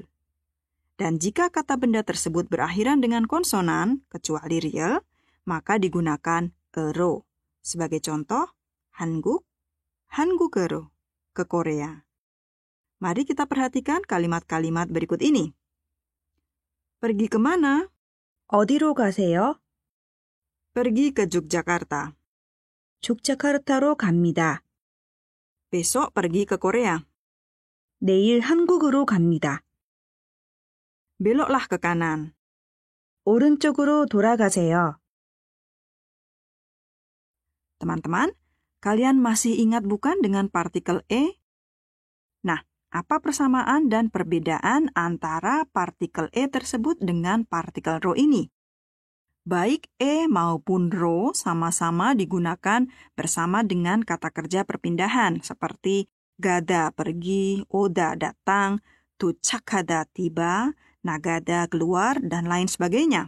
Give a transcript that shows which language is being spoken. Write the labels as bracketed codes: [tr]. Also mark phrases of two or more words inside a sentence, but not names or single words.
[id] Dan jika kata benda tersebut berakhiran dengan konsonan, kecuali riel, maka digunakan ero. Sebagai contoh, Hanguk, Hangukero, ke Korea. Mari kita perhatikan kalimat-kalimat berikut ini. Pergi kemana? [ko] 어디로 가세요? [id] Pergi ke Yogyakarta. [ko] 죽자카르타로 갑니다. [id] Besok pergi ke Korea. [ko] 내일 한국으로 갑니다. [id] Beloklah ke kanan. [ko] 오른쪽으로 돌아가세요. [id] Teman-teman, kalian masih ingat bukan dengan partikel e? Nah, apa persamaan dan perbedaan antara partikel e tersebut dengan partikel ro ini? Baik e maupun ro sama-sama digunakan bersama dengan kata kerja perpindahan seperti gada pergi, oda datang, tuchakada tiba, nagada keluar, dan lain sebagainya.